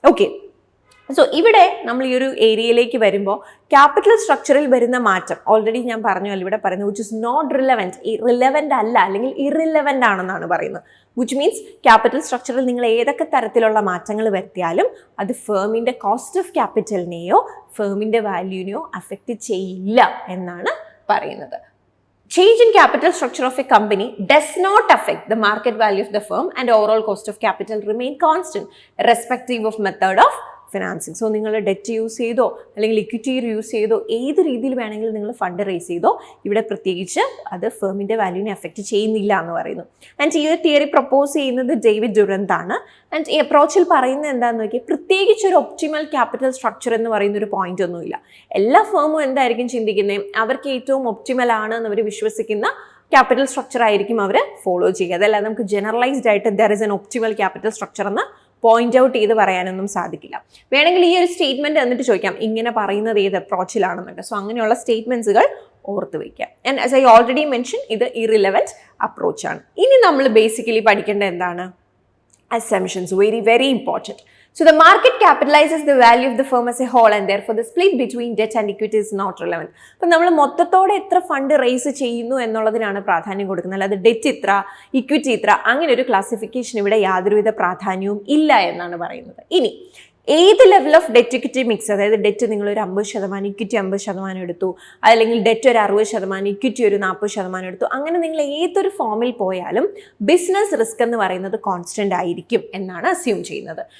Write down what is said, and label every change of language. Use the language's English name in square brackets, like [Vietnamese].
[Malayalam] Okay, so ഇവിടെ നമ്മൾ ഈ ഒരു ഏരിയയിലേക്ക് വരുമ്പോൾ ക്യാപിറ്റൽ സ്ട്രക്ചറിൽ വരുന്ന മാറ്റം ഓൾറെഡി ഞാൻ പറഞ്ഞല്ലോ, ഇവിടെ പറയുന്നത് [English] which is not relevant, [Malayalam] relevant അല്ല അല്ലെങ്കിൽ ഇറിലവൻ്റ് ആണെന്നാണ് പറയുന്നത്. വിച്ച് മീൻസ് ക്യാപിറ്റൽ സ്ട്രക്ചറിൽ നിങ്ങൾ ഏതൊക്കെ തരത്തിലുള്ള മാറ്റങ്ങൾ വരുത്തിയാലും അത് ഫേമിൻ്റെ കോസ്റ്റ് ഓഫ് ക്യാപിറ്റലിനെയോ ഫേമിൻ്റെ വാല്യൂവിനെയോ അഫക്റ്റ് ചെയ്യില്ല എന്നാണ് പറയുന്നത്. [English] Change in capital structure of a company does not affect the market value of the firm and overall cost of capital remain constant irrespective of method of financing. [Malayalam] So നിങ്ങൾ debt use ചെയ്തോ അല്ലെങ്കിൽ equity use ചെയ്തോ ഏത് രീതിയിൽ വേണമെങ്കിലും നിങ്ങൾ fund raise ചെയ്തോ ഇവിടെ പ്രത്യേകിച്ച് അത് ഫേമിൻ്റെ വാല്യൂവിനെ എഫക്റ്റ് ചെയ്യുന്നില്ല എന്ന് പറയുന്നു. ആൻഡ് ഈ ഒരു തിയറി പ്രപ്പോസ് ചെയ്യുന്നത് ഡേവിഡ് ഡുറന്റ് ആണ്. ആൻഡ് ഈ അപ്രോച്ചിൽ പറയുന്നത് എന്താണെന്ന് നോക്കിയാൽ പ്രത്യേകിച്ച് ഒരു ഒപ്റ്റിമൽ ക്യാപിറ്റൽ സ്ട്രക്ചർ എന്ന് പറയുന്ന ഒരു പോയിന്റ് ഒന്നുമില്ല. എല്ലാ ഫേമും എന്തായിരിക്കും ചിന്തിക്കുന്നത്, അവർക്ക് ഏറ്റവും ഒപ്റ്റിമൽ ആണ് എന്ന് അവർ വിശ്വസിക്കുന്ന ക്യാപിറ്റൽ സ്ട്രക്ചർ ആയിരിക്കും അവർ ഫോളോ ചെയ്യുക. അതല്ലാതെ നമുക്ക് ജനറലൈസ്ഡ് ആയിട്ട് [English] there is an optimal capital structure [Malayalam] എന്ന് പോയിന്റ് ഔട്ട് ചെയ്ത് പറയാനൊന്നും സാധിക്കില്ല. വേണമെങ്കിൽ ഈ ഒരു സ്റ്റേറ്റ്മെന്റ് എന്നിട്ട് ചോദിക്കാം ഇങ്ങനെ പറയുന്നത് ഏത് അപ്രോച്ചിലാണെന്നൊക്കെ. സോ അങ്ങനെയുള്ള സ്റ്റേറ്റ്മെന്റ്സുകൾ ഓർത്ത് വയ്ക്കുക. And [English] as I already mention [Malayalam] ഇത് ഇറിലവൻറ്റ് അപ്രോച്ചാണ്. ഇനി നമ്മൾ ബേസിക്കലി പഠിക്കേണ്ടത് എന്താണ്, assumptions, [English] Very very important. So the market capitalizes the value of the firm as a whole and therefore the split between debt and equity is not relevant. [Malayalam] അപ്പോൾ നമ്മൾ മൊത്തത്തോടെ എത്ര fund raise ചെയ്യുന്നു എന്നുള്ളതിനാണ് പ്രാധാന്യം കൊടുക്കുന്നത്, അല്ലാതെ ഡെറ്റ് ഇത്ര ഇക്വിറ്റി ഇത്ര അങ്ങനെ ഒരു ക്ലാസിഫിക്കേഷൻ ഇവിടെ യാതൊരുവിധ പ്രാധാന്യവും ഇല്ല എന്നാണ് പറയുന്നത്. ഇനി ഏത് level of debt equity mix, അതായത് ഡെറ്റ് നിങ്ങൾ ഒരു 50%, ഇക്വിറ്റി 50% എടുത്തു, അല്ലെങ്കിൽ ഡെറ്റ് ഒരു 60%, ഇക്വിറ്റി ഒരു 40% എടുത്തു, അങ്ങനെ നിങ്ങൾ ഏതൊരു ഫോമിൽ പോയാലും ബിസിനസ് റിസ്ക് എന്ന് പറയുന്നത് കോൺസ്റ്റന്റ് ആയിരിക്കും എന്നാണ് അസ്യൂം ചെയ്യുന്നത്.